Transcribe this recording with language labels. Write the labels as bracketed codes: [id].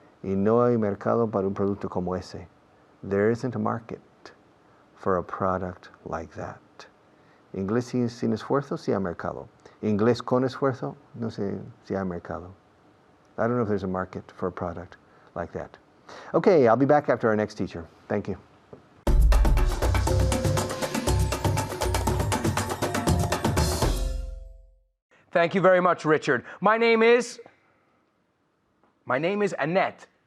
[es] Y no hay mercado para un producto como ese. [en] There isn't a market for a product like that. [es] Inglés sin esfuerzo, sí hay mercado. Inglés con esfuerzo, no sé si hay mercado. [en] I don't know if there's a market for a product like that. Okay, I'll be back after our next teacher. Thank you. Thank you very much, Richard. My name is Annette.